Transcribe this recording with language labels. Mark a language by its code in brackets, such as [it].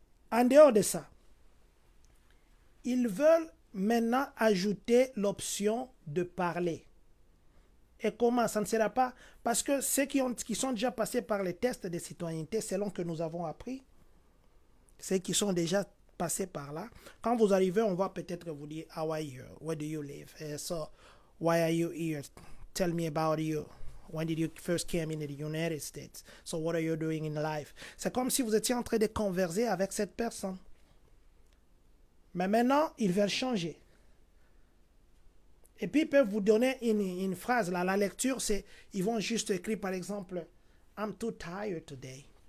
[fr] En dehors de ça, ils veulent maintenant ajouter l'option de parler. Et comment? Ça ne sera pas... Parce que ceux qui sont déjà passés par les tests de citoyenneté, selon que nous avons appris, ceux qui sont déjà passés par là, quand vous arrivez, on va peut-être vous dire, [en] how are you? Where do you live? So, why are you here? Tell me about you. When did you first came in the United States? So, what are you doing in life? [fr] C'est comme si vous étiez en train de converser avec cette personne. Mais maintenant, ils veulent changer. Et puis, ils peuvent vous donner une phrase. Là, la lecture, c'est, ils vont juste écrire, par exemple, [en] I'm too tired today.